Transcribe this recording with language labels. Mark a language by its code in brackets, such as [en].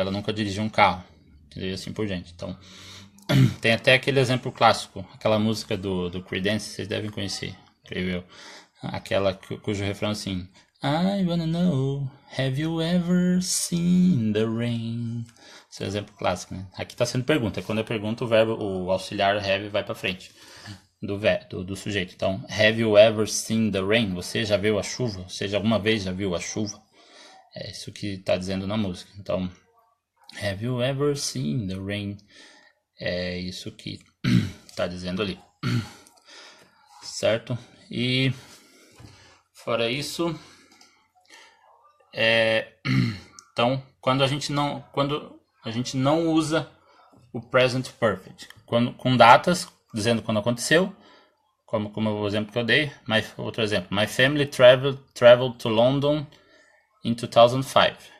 [pt] Ela nunca dirigiu um carro. E assim por diante. Então, tem até aquele exemplo clássico. Aquela música do Creedence, vocês devem conhecer, creio eu. Aquela cujo refrão assim... [en] I wanna know, have you ever seen the rain? [pt] Esse é o exemplo clássico, né? Aqui está sendo pergunta. Quando eu pergunto, o auxiliar have vai para frente do sujeito. [en] Então, have you ever seen the rain? [pt] Você já viu a chuva? Você já alguma vez já viu a chuva? É isso que está dizendo na música. [en] Então, have you ever seen the rain? [pt] É isso que está dizendo ali. Certo? E fora isso... Então, quando a gente não usa o present perfect, com datas dizendo quando aconteceu, como o exemplo que eu dei, outro exemplo, [en] my family traveled to London in 2005.